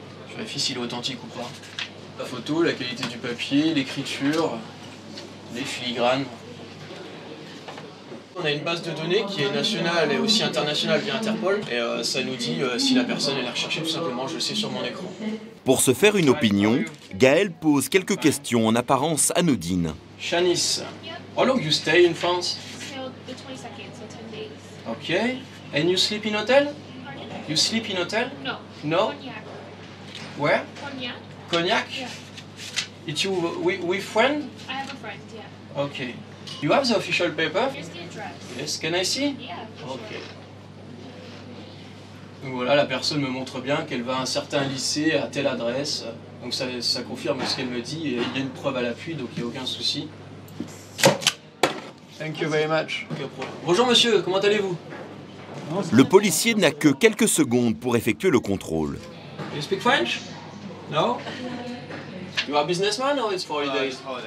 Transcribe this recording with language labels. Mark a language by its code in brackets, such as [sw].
[fr] Je vérifie s'il est authentique ou pas. La photo, la qualité du papier, l'écriture, les filigranes. On a une base de données qui est nationale et aussi internationale via Interpol. Et ça nous dit si la personne est recherchée, tout simplement, je le sais sur mon écran. Pour se faire une opinion, Gaël pose quelques questions en apparence anodines. [en] Shanice, how long you stay in France? The 22nd, so 10 days. Okay. And you sleep in hotel? You sleep in hotel? No. No? Cognac. Where? Cognac. Cognac? Yeah. It's you with friend? I have a friend, yeah. Okay. You have the official paper? Here's the address. Yes, can I see? Yeah. Ok. [fr] Donc voilà, la personne me montre bien qu'elle va à un certain lycée à telle adresse. Donc ça confirme ce qu'elle me dit et il y a une preuve à l'appui, donc il n'y a aucun souci. [en] Thank you very much. [fr] Bonjour monsieur, comment allez-vous? Le policier n'a que quelques secondes pour effectuer le contrôle. [en] You speak French? No? You are businessman or it's for holidays?